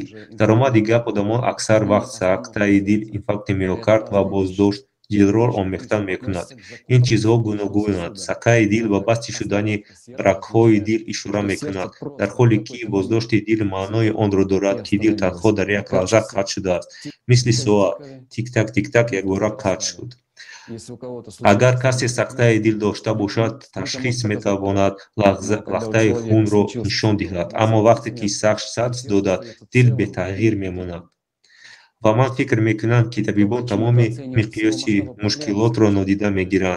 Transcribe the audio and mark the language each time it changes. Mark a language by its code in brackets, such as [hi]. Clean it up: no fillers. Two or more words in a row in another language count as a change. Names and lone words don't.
[tg] Даромади гап, одамон аксар вақт сақтаи дил, инфаркти миокард ва боздошт дилро омехта мекунанд. Ин чизҳо гуногунанд. Сақаи дил ба басти шудани рагҳои дил ишора мекунад, дар ҳоле ки боздошти дил маънои онро дорад, ки дил танҳо дар як лаҳза қатъ шудааст. Мисли соат тик-так, тик-так якбора қатъ шуд. Агар касе сақтаи дил дошта бошад, ташхис метавонад лахтаи хунро нишон диҳад, аммо вақте ки сац додад, дил бетағйир мемонад. Ва ман фикр мекунам, ки табибон тамоми миқёси мушкилотро нодида мегиранд.